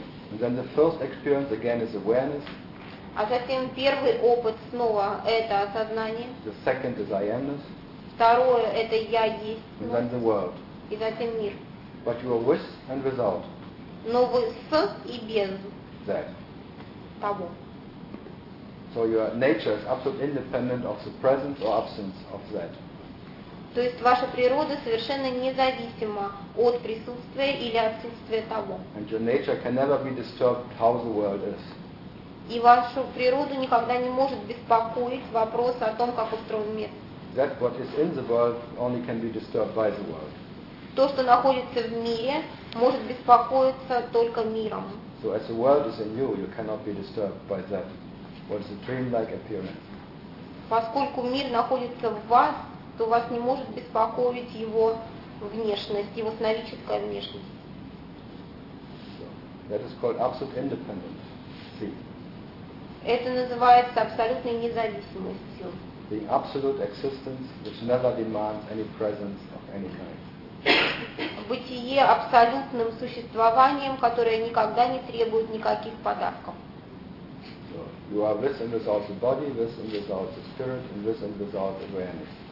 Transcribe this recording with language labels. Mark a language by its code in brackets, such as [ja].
[en] And then the first experience again is awareness. [ru] А затем первый опыт снова это осознание. [en] The second is I am-ness. [ru] Второе это я есть. [en] And then the world. [ru] И затем мир. [en] But you are with and without. [ru] Но вы с и без. [en] That. [ru] Того. [en] So your nature is absolutely independent of the presence or absence of that. [ru] То есть ваша природа совершенно независима от присутствия или отсутствия того. [en] And your nature can never be disturbed how the world is. [ru] И вашу природу никогда не может беспокоить вопрос о том, как устроен мир. [en] That what is in the world only can be disturbed by the world. [ru] То, что находится в мире, может беспокоиться только миром. [en] So as the world is in you, you cannot be disturbed by that. What is a dream-like appearance? [ru] Поскольку мир находится в вас, то вас не может беспокоить его внешность, его сновидческая внешность. [en] That is called absolute independence. See. [ru] Это называется абсолютной независимостью. [en] The absolute existence which never demands any presence of any kind. [ru] Бытие абсолютным существованием, которое никогда не требует никаких подарков. [en] So you are with and without the body, with and without the spirit, and with and without awareness.